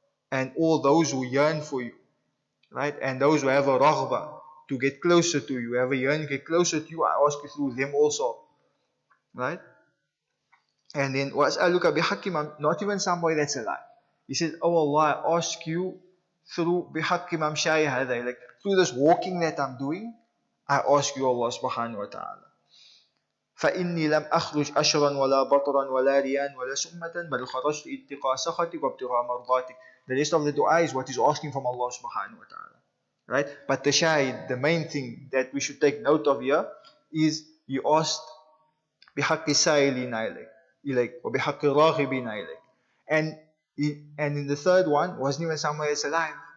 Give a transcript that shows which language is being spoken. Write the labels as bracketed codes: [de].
[en] And all those who yearn for you, right? And those who have a raghba, to get closer to you, have a yearning to get closer to you, I ask you through them also, right? And then [ar] وَأَسْأَلُكَ بِحَقِّ [en] not even somebody that's alive. He says, oh Allah, I ask you through [ar] بِحَقِّ مَمْشَايَ هَذَا, [en] like through this walking that I'm doing, I ask you Allah subhanahu wa ta'ala. [ar] فإني لم أخرج أشرا ولا بطرا ولا ريان ولا سمة بل خرجت اتقاء سخطك وابتغاء مرضاتك. [en] The rest of the dua is what is asking from Allah subhanahu wa ta'ala, right? But the shahid, the main thing that we should take note of here is he asked [ar] بحق السائلين إليك وبحق الراغبين إليك. [en] And in the third one wasn't even somewhere else alive.